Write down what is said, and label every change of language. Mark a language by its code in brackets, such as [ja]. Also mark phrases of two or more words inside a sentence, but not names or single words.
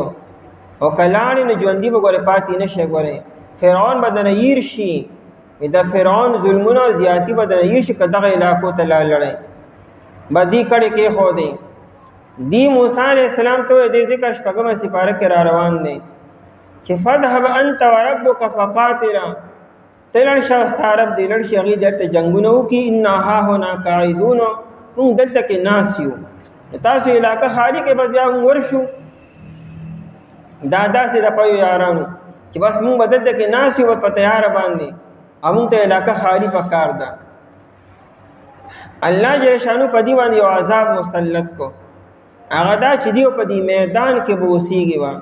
[ps] او که لاړې نو ژوندي به ګورې پاتې نه شئ. ګورې فرعون به درنه هیر شي، د فرعون ظلمونه او زیاتي به درنه هیر شي که دغه علاقو ته لاړئ. به دې کړې کېښودې. دی موسی [ar] علیه السلام [ps] ته وایي دې ذکر شپږمه سپاره کې را روان دی چې [ar] فذهب انت وربک فقاتلا، [ps] ته لړ شه ستا رب دې لړ شي، هغوی دلته جنګونه وکړي. [ar] انا هاهنا قاعدون، [ps] موږ دلته کې ناست یو، تاسو علاقه خالي کې بس بیا موږ ورشو. دا داسې د پيو یارانو چې بس موږ به دلته کې ناست یو په تیاره باندې، او موږ ته علاقه خالي پکار ده. الله جل شانو په دې باندې یو عذاب مسلط کو، هغه دا چې دیو په دې میدان کې به اوسېږي وه.